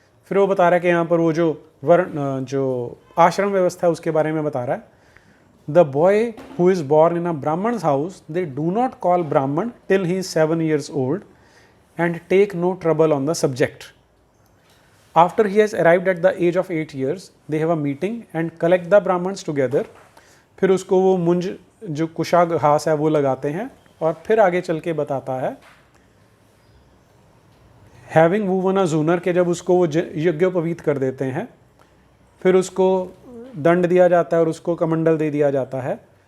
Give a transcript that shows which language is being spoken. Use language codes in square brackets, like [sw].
[hi] फिर वो बता रहा है कि यहाँ पर वो जो आश्रम व्यवस्था है उसके बारे में बता रहा है। [en] The boy who is born in a Brahmin's house they do not call Brahmin till he is 7 years old and take no trouble on the subject. After he has arrived at the age of 8 years, they have a meeting and collect the Brahmins together. [hi] फिर उसको वो मुंज जो कुशा घास है वो लगाते हैं और फिर आगे चल के बताता है [en] having woven a जूनर, [hi] के जब उसको वो यज्ञोपवीत कर देते हैं फिर उसको दंड दिया जाता है और उसको कमंडल दे दिया जाता है।